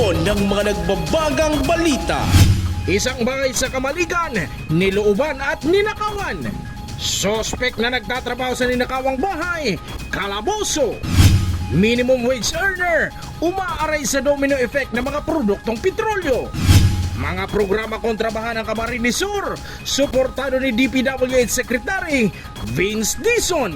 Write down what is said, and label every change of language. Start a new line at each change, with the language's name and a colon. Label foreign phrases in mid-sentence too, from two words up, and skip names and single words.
Filipino: ng mga nagbabagang balita. Isang bahay sa Kamaligan, nilooban at ninakawan. Sospek na nagtatrabaho sa ninakawang bahay, kalaboso.
English: Minimum wage earner,
Filipino: umaaray sa
English: domino effect
Filipino: ng mga produktong petrolyo. Mga programa kontrabahan ng Camarines Sur, suportado ni DPWH Secretary Vince Dizon.